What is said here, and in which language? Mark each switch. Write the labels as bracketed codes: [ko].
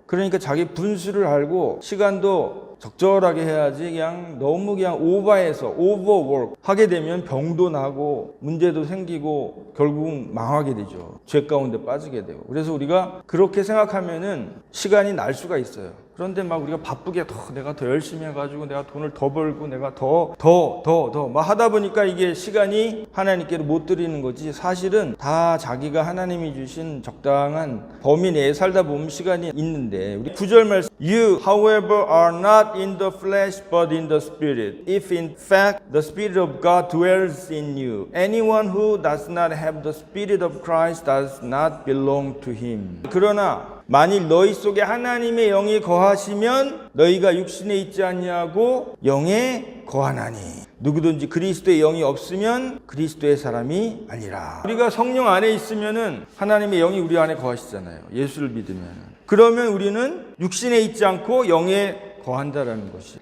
[ko] 그러니까 자기 분수를 알고 시간도 적절하게 해야지 그냥 너무 그냥 오버워크 하게 되면 병도 나고 문제도 생기고 결국 망하게 되죠. 죄 가운데 빠지게 되고. 그래서 우리가 그렇게 생각하면은 시간이 날 수가 있어요. 그런데 막 우리가 바쁘게 내가 더 열심히 해가지고 내가 돈을 더 벌고 내가 더 막 하다 보니까 이게 시간이 하나님께로 못 드리는 거지. 사실은 다 자기가 하나님이 주신 적당한 범위 내에 살다 보면 시간이 있는데, 우리 9절 말씀 [en] You however are not in the flesh but in the spirit if in fact the spirit of God dwells in you. Anyone who does not have the spirit of Christ does not belong to him. [ko] 그러나 만일 너희 속에 하나님의 영이 거하시면 너희가 육신에 있지 않냐고 영에 거하나니 누구든지 그리스도의 영이 없으면 그리스도의 사람이 아니라. 우리가 성령 안에 있으면은 하나님의 영이 우리 안에 거하시잖아요. 예수를 믿으면. 그러면 우리는 육신에 있지 않고 영에 거한다라는 것이.